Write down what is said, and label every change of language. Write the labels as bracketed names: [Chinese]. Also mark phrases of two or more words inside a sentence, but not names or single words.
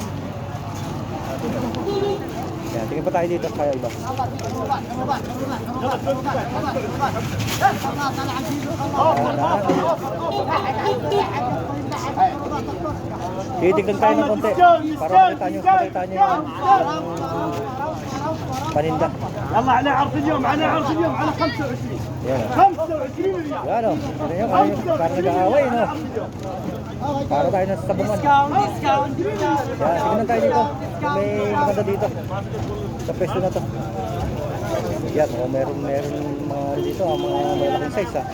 [Filipino] Yan, tingin pa tayo dito kaya iba. Titignan tayo ng konti para makita nyo yung paninda. [Arabic] يلا على عرض اليوم على عرض اليوم على 25 [Filipino] Yan, [Arabic] 25 ريال [Filipino] yan, oh. Tignan nyo, parang nag-aaway, no? Para tayo nasa sabungan. [English] ديسكاونت [Filipino] Yan, tignan tayo dito. May maganda dito. Sa pwesto na to. Yan, oh, meron mga dito, mga malaking size, ha.